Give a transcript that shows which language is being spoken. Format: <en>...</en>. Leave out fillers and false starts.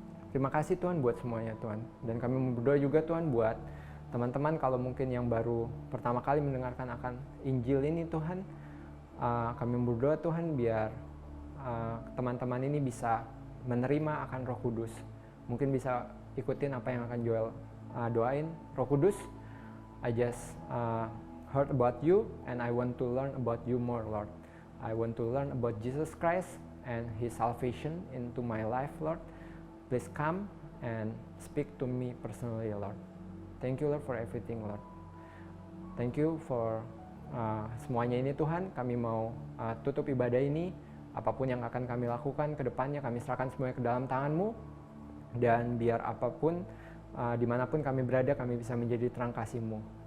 <id>Terima kasih Tuhan buat semuanya Tuhan. Dan kami berdoa juga Tuhan buat teman-teman kalau mungkin yang baru pertama kali mendengarkan akan Injil ini Tuhan. Kami berdoa Tuhan biar teman-teman ini bisa menerima akan Roh Kudus. Mungkin bisa ikutin apa yang akan Joel doain.</id> <en>Roh Kudus, I just heard about you and I want to learn about you more Lord. I want to learn about Jesus Christ and His salvation into my life Lord. Please come and speak to me personally Lord. Thank you Lord for everything Lord. Thank you for</en> <id>semuanya ini Tuhan. Kami mau tutup ibadah ini. Apapun yang akan kami lakukan ke depannya, kami serahkan semuanya ke dalam tangan-Mu. Dan biar apapun, dimanapun kami berada, kami bisa menjadi terang kasih-Mu.</id>